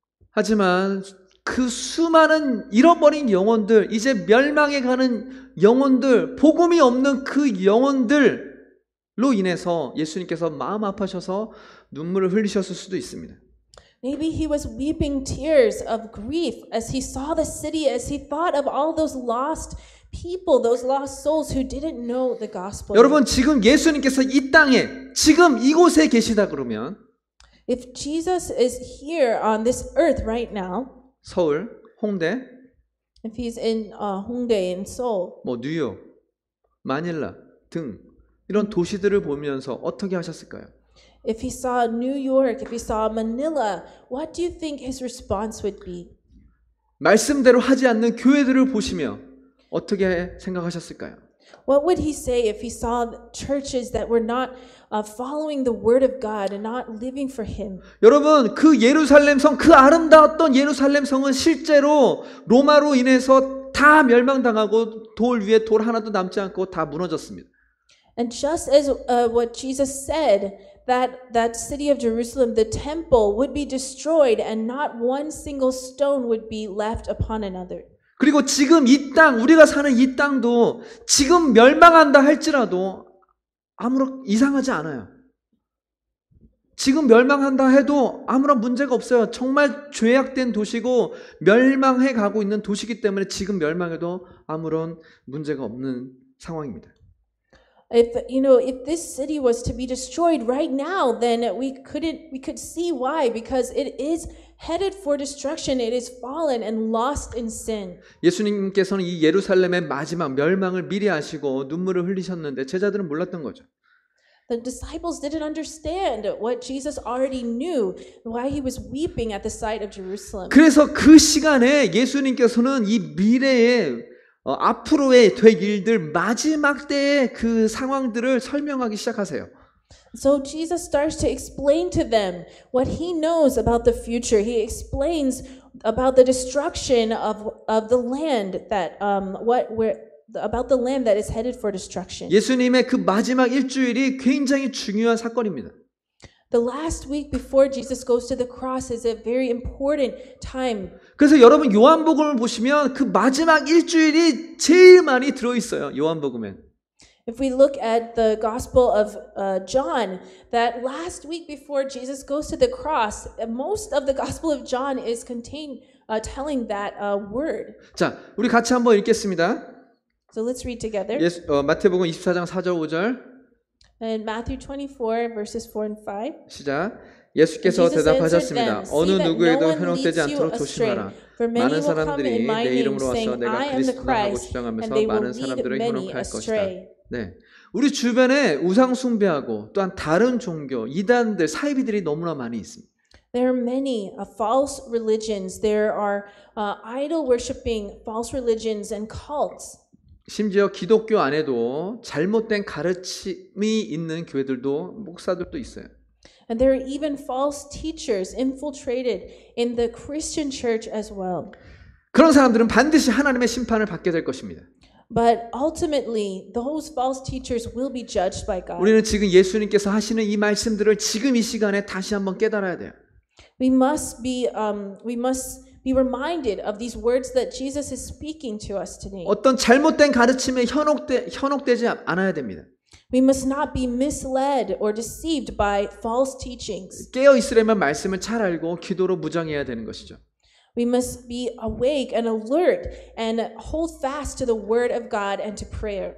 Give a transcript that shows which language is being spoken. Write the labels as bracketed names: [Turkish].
[Korean] 하지만 그 수많은 잃어버린 영혼들, 이제 멸망해 가는 영혼들, 복음이 없는 그 영혼들로 인해서 예수님께서 마음 아파셔서 눈물을 흘리셨을 수도 있습니다. [English] Maybe he was weeping tears of grief as he saw the city, as he thought of all those lost people, those lost souls who didn't know the gospel. [Korean] 여러분 지금 예수님께서 이 땅에 지금 이곳에 계시다 그러면 [English] If Jesus is here on this earth right now, [Korean] 서울, 홍대, [English] if he's in Hongdae in Seoul, [Korean] 뭐 뉴욕, 마닐라 등 이런 도시들을 보면서 어떻게 하셨을까요? [English] if he saw New York, if he saw Manila, what do you think his response would be? [Korean] 말씀대로 하지 않는 교회들을 보시며 어떻게 생각하셨을까요? [English] What would he say if he saw churches that were not following the word of God and not living for him? [Korean] 여러분 그 예루살렘 성, 그 아름다웠던 예루살렘 성은 실제로 로마로 인해서 다 멸망당하고 돌 위에 돌 하나도 남지 않고 다 무너졌습니다. [English] And just as what Jesus said, that city of Jerusalem, the temple, would be destroyed and not one single stone would be left upon another. [Korean] 그리고 지금 이 땅, 우리가 사는 이 땅도 지금 멸망한다 할지라도 아무런 이상하지 않아요. 지금 멸망한다 해도 아무런 문제가 없어요. 정말 죄악된 도시고 멸망해 가고 있는 도시이기 때문에 지금 멸망해도 아무런 문제가 없는 상황입니다. [English] If this city was to be destroyed right now, then we could see why, because it is headed for destruction. It is fallen and lost in sin. [Korean] 예수님께서는 이 예루살렘의 마지막 멸망을 미리 아시고 눈물을 흘리셨는데 제자들은 몰랐던 거죠. [English] The disciples didn't understand what Jesus already knew, why he was weeping at the sight of Jerusalem. [Korean] 그래서 그 시간에 예수님께서는 이 미래의 앞으로의 될 일들 마지막 때의 그 상황들을 설명하기 시작하세요. [English] So Jesus starts to explain to them what he knows about the future. He explains about the destruction of the land that about the land that is headed for destruction. [Korean] 예수님의 그 마지막 일주일이 굉장히 중요한 사건입니다. [English] The last week before Jesus goes to the cross is a very important time. [Korean] 그래서 여러분 요한복음을 보시면 그 마지막 일주일이 제일 많이 들어있어요. 요한복음엔. [English] If we look at the Gospel of John, that last week before Jesus goes to the cross, most of the Gospel of John is telling that word. [Korean] 자, 우리 같이 한번 읽겠습니다. [English] So let's read together. [Korean] 마태복음 24장 4절 5절. [English] In Matthew 24 verses 4 and 5. [Korean] 시작. 예수께서 대답하셨습니다. 어느 누구에도 현혹되지 않도록 조심하라. 많은 사람들이 내 이름으로 와서 내가 그리스도다 하고 주장하면서 많은 사람들을 현혹할 것이다. 네, 우리 주변에 우상 숭배하고 또한 다른 종교, 이단들, 사이비들이 너무나 많이 있습니다. [English] There are many false religions. There are idol worshiping false religions and cults. [Korean] 심지어 기독교 안에도 잘못된 가르침이 있는 교회들도 목사들도 있어요. [English] And there are even false teachers infiltrated in the Christian church as well. [Korean] 그런 사람들은 반드시 하나님의 심판을 받게 될 것입니다. [English] But ultimately, those false teachers will be judged by God. [Korean] 우리는 지금 예수님께서 하시는 이 말씀들을 지금 이 시간에 다시 한번 깨달아야 돼요. [English] We must be reminded of these words that Jesus is speaking to us today. [Korean] 어떤 잘못된 가르침에 현혹되지 않아야 됩니다. [English] We must not be misled or deceived by false teachings. [Korean] 깨어 있으려면 말씀을 잘 알고 기도로 무장해야 되는 것이죠. [English] We must be awake and alert and hold fast to the word of God and to prayer.